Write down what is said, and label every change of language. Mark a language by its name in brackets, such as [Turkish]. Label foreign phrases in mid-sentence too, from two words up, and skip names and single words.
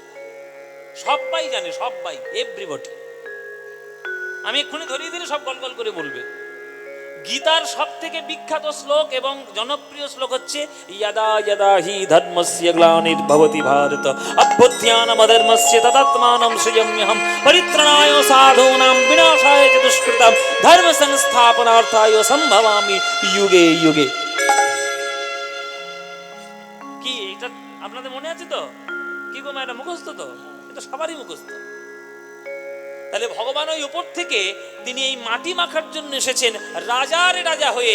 [Bangla] সবাই জানে, সবাই, এভরিবডি। আমি এক্ষুনি ধরিয়ে দিলে সব গল গল করে বলবে। গীতার সব থেকে বিখ্যাত শ্লোক এবং জনপ্রিয় শ্লোক হচ্ছে [Sanskrit] যদা যদা হি ধর্মস্য গ্লানির্ভবতি ভারত অভ্যুত্থানমধর্মস্য তদাত্মানং সৃজাম্যহম পরিত্রাণায় সাধূনাং বিনাশায় চ দুষ্কৃতাম ধর্ম সংস্থাপনার্থায় সম্ভবামি যুগে যুগে। [Bangla] কি এটা আপনাদের মনে আছে তো? কি গো মায়েরা, মুখস্থ তো? এটা সবারই মুখস্থ। তাহলে ভগবান ওই উপর থেকে তিনি এই মাটি মাখার জন্য এসেছেন রাজার রাজা হয়ে।